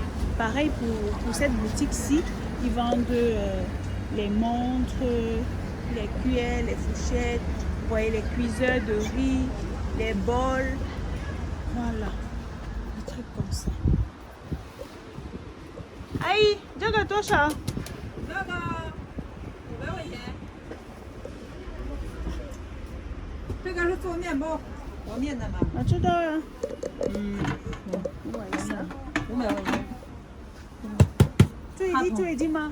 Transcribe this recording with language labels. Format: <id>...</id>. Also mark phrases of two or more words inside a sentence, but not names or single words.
<fr>Pareil pour cette boutique-ci, ils vendent les montres, les cuillères, les fourchettes, vous voyez les cuiseurs de riz, les bols, voilà. Comme ça. Aïe, jaga tosha.</fr> <zh>Jaga, 500块钱。这个是做面包，和面的吗？我知道呀。 500块钱。最近吗？</zh>